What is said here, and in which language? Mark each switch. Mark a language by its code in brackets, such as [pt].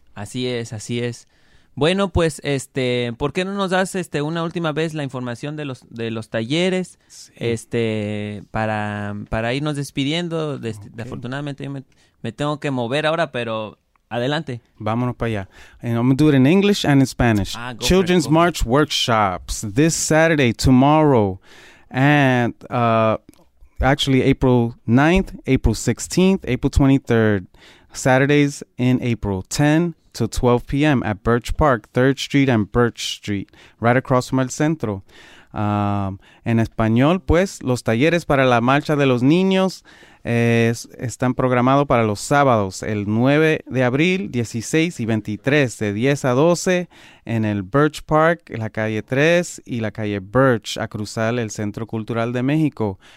[es] Así es, así es. Bueno, pues, ¿por qué no nos das una última vez la información de los talleres? Sí. Para irnos despidiendo. Okay. Afortunadamente yo me tengo que mover ahora, pero adelante. Vámonos para allá. [en] And I'm going to do it in English and in Spanish. Children's March Workshops this Saturday, tomorrow, and actually April 9th, April 16th, April 23rd, Saturdays in April 10th. To 12 p.m. at Birch Park, 3rd Street and Birch Street, right across from El Centro. [es] En español, pues, los talleres para la marcha de los niños están programados para los sábados, el 9 de abril, 16 y 23, de 10 a 12, en el Birch Park, en la calle 3 y la calle Birch, a cruzar el Centro Cultural de México.